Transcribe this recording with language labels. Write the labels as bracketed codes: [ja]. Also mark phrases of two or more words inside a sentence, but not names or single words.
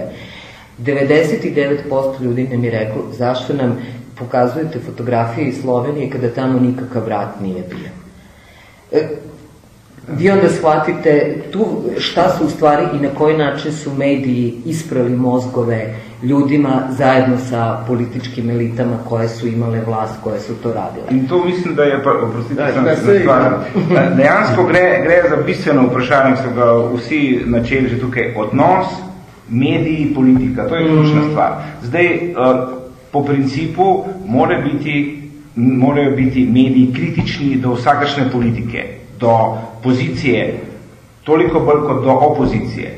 [hr] 99% ljudi nam je reklo zašto nam pokazujete fotografije iz Slovenije kada tamo nikakav rat nije bio. Vi onda shvatite tu šta su u stvari i na koji način su mediji isprali mozgove ljudima zajedno sa političkim elitama koje su imale vlast, koje su to radile. [sl] In to mislim, da je, oprostite, dejansko gre za bistveno vprašanje, ki so ga vsi načeli že tukaj, odnos mediji, politika, to je ključna stvar. Zdaj, po principu morajo biti mediji kritični do vsakašne politike, do pozicije, toliko bolj kot do opozicije.